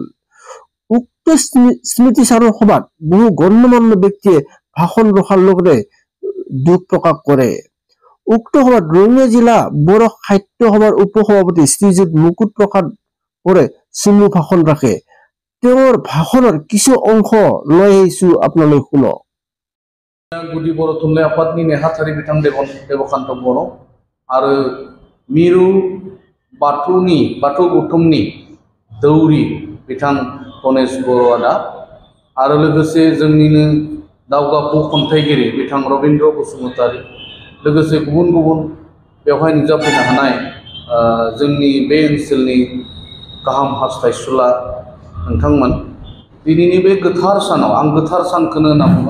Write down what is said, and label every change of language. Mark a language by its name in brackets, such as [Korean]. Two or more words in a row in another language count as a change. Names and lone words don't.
[Assamese] উক্ত স্মৃতি চাৰণ সভাত বহু গণ্যমান্য ব্যক্তিয়ে ভাষণ ৰখাৰ লগতে দুখ প্ৰকাশ কৰে। উক্ত সভাত ৰঙিয়া জিলা বড়ো সাহিত্য সভাৰ উপসভাপতি শ্ৰীযুত মুকুট প্ৰসাদ বড়োৱে চমু ভাষণ ৰাখে। তেওঁৰ ভাষণৰ কিছু অংশ লৈ আহিছো আপোনালোকে শুনক। [Bodo] गुदि बर' थुनलाइ आफादनि नेहाथारि बिथां देवकान्त बर' आरो मिरु बाथौ गौथुमनि दौरि बिथां गणेश बर' आदा आरो लोगोसे जोंनिनो दावगाफु खन्थाइगिरि बिथां रबीन्द्र बसुमतारी, लोगोसे गुबुन गुबुन बेवहाय नुजाफैनो हानाय जोंनि बे ओनसोलनि गाहाम हास्थायसुला नोंथांमोन, दिनैनि बे गोथार सानाव आं गोथार सानखौनो होनना बुङो।